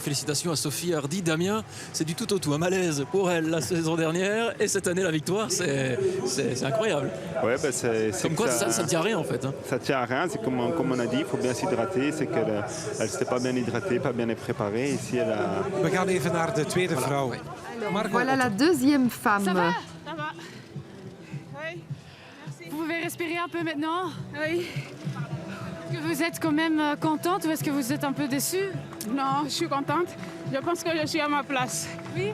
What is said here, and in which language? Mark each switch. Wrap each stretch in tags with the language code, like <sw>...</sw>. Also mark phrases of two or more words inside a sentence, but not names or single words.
<fr>Félicitations à Sophie Hardy. Damien, c'est du tout au tout. Un malaise pour elle la saison dernière et cette année la victoire, c'est incroyable. Ouais, bah comme quoi ça ne tient à rien en fait. Hein. Ça ne tient à rien, c'est comme on a dit, il faut bien s'hydrater. C'est qu'elle ne s'était pas bien hydratée, pas bien préparée. Ici, elle a...</fr> <nl>We gaan even naar de tweede vrouw.</nl> <fr>Voilà la deuxième femme. Ça va? Ça va. Oui. Merci. Vous pouvez respirer un peu maintenant? Oui. Est-ce que vous êtes quand même contente ou est-ce que vous êtes un peu déçue? Non, je suis contente. Je pense que je suis à ma place. Oui.</fr>